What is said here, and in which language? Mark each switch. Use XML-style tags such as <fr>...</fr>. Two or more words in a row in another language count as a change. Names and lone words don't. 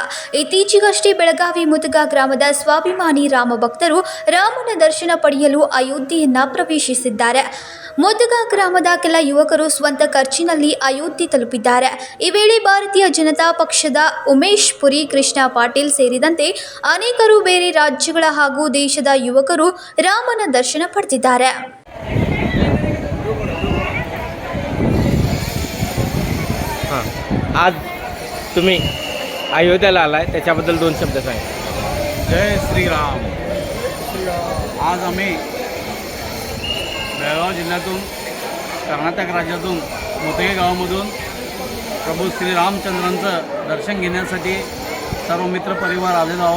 <kn>ಇತ್ತೀಚೆಗಷ್ಟೇ ಬೆಳಗಾವಿ ಮುದಗ ಗ್ರಾಮದ ಸ್ವಾಭಿಮಾನಿ ರಾಮ ಭಕ್ತರು ರಾಮನ ದರ್ಶನ ಪಡೆಯಲು ಅಯೋಧ್ಯೆಯನ್ನ ಪ್ರವೇಶಿಸಿದ್ದಾರೆ. ಮುದಗ ಗ್ರಾಮದ ಕೆಲ ಯುವಕರು ಸ್ವಂತ ಖರ್ಚಿನಲ್ಲಿ ಅಯೋಧ್ಯೆ ತಲುಪಿದ್ದಾರೆ. ಈ ವೇಳೆ ಭಾರತೀಯ ಜನತಾ ಪಕ್ಷದ ಉಮೇಶ್ ಪುರಿ, ಕೃಷ್ಣ ಪಾಟೀಲ್ ಸೇರಿದಂತೆ ಅನೇಕರು ಬೇರೆ ರಾಜ್ಯಗಳ ಹಾಗೂ ದೇಶದ ಯುವಕರು ರಾಮನ ದರ್ಶನ ಪಡೆದಿದ್ದಾರೆ.</kn> <mr>आज तुम्ही अयोध्येला आलाय, त्याच्याबद्दल 2 शब्द सांगा. जय श्रीराम. आज आम्ही बेळगाव जिल्ह्यातून कर्नाटक राज्यातून मुदगे गावामधून प्रभू श्रीरामचंद्रांचं दर्शन घेण्यासाठी सर्व मित्र परिवार आलेलो आहोत.</mr>